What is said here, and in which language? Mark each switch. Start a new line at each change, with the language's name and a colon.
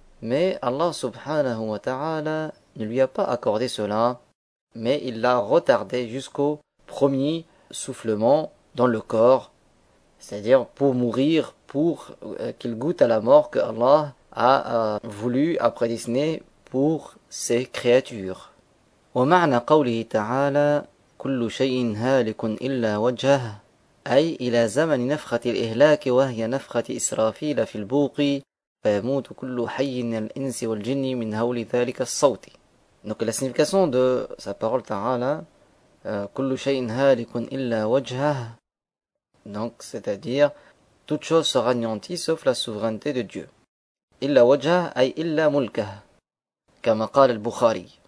French: Mais Allah subhanahu wa ta'ala ne lui a pas accordé cela, mais il l'a retardé jusqu'au premier soufflement dans le corps. C'est-à-dire pour mourir, pour qu'il goûte à la mort que Allah a voulu, a prédestiné pour ses créatures.
Arabic: ومعنى قوله تعالى كل شيء هالك إلا وجهه أي إلى زمن نفخة الإهلاك وهي نفخة إسرافيل في البوق فيموت كل حي من الإنس والجن من هول ذلك الصوت.
French: Donc la signification de sa parole
Arabic: تعالى كل شيء هالك إلا وجهه.
French: Donc, c'est-à-dire, toute chose sera anéantie sauf la souveraineté de Dieu.
Arabic: Illa wajah ay illa mulkah.
French: Comme a dit al-Bukhari.